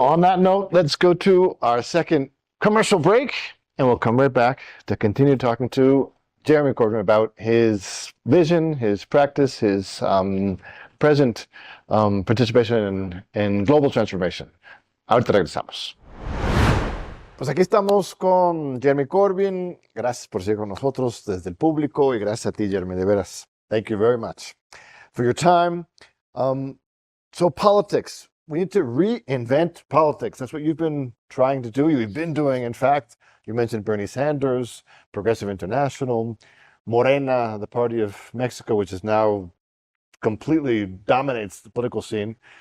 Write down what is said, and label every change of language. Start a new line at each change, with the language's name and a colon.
English: On that note, let's go to our second commercial break, and we'll come right back to continue talking to Jeremy Corbyn about his vision, his practice, his present participation in global transformation.
Spanish: Ahorita regresamos. Pues aquí estamos con Jeremy Corbyn. Gracias por seguir con nosotros desde el público y gracias a ti, Jeremy, de veras.
English: Thank you very much for your time. So politics, we need to reinvent politics. That's what you've been trying to do. You've been doing, in fact. You mentioned Bernie Sanders, Progressive International, Morena, the party of Mexico, which is now completely dominates the political scene.